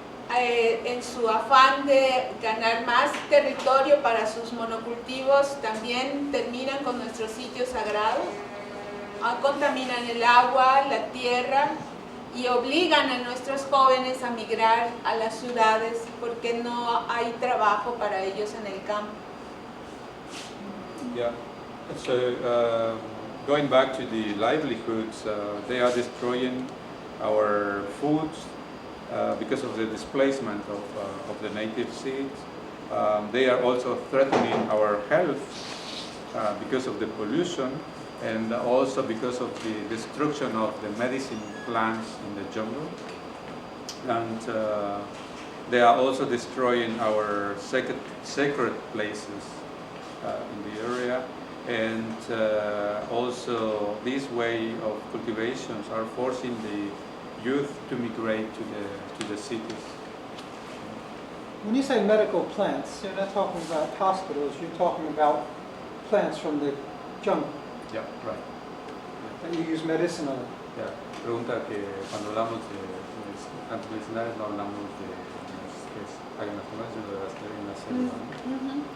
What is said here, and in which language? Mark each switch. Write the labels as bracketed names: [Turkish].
[Spanish] En su afán de ganar más territorio para sus monocultivos, también terminan con nuestros sitios sagrados, contaminan el agua, la tierra, y obligan a nuestros jóvenes a migrar a las ciudades porque no hay trabajo para ellos en el campo. [English] Yeah, so going back to the livelihoods, they are destroying our foods because of the displacement of the native seeds. They are also threatening our health because of the pollution, and also because of the destruction of the medicine plants in the jungle. And they are also destroying our sacred places in the area. And also this way of cultivations are forcing the youth to migrate to the cities. When you say medical plants, you're not talking about hospitals, you're talking about plants from the jungle Yeah, right. that you use medicinally. Yeah. [Spanish] Pregunta que cuando hablamos de plantas medicinales no hablamos de que hay unas comercios de las que hay en la selva, ¿no?